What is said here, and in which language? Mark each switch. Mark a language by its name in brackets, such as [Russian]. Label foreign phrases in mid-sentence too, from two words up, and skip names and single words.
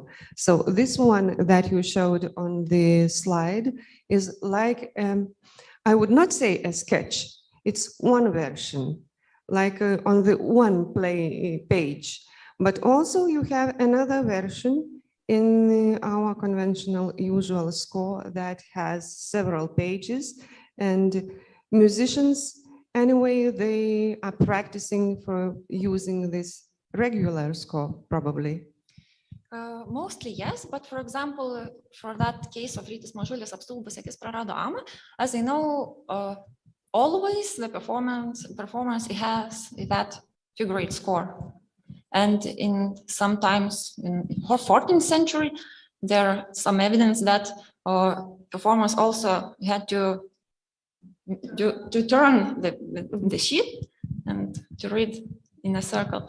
[English] So this one that you showed on the slide is like, I would not say a sketch, it's one version, like on the one page, but also you have another version in our conventional usual score that has several pages, and musicians, anyway, they are practicing for using this regular score, probably. Mostly yes, but for example, for that case of Rytis Mažulis apstulbus akis prarado amą, as I know, always the performance has that figure-8 score. And sometimes in the 14th century, there some evidence that performers also had to turn the sheet and to read in a circle.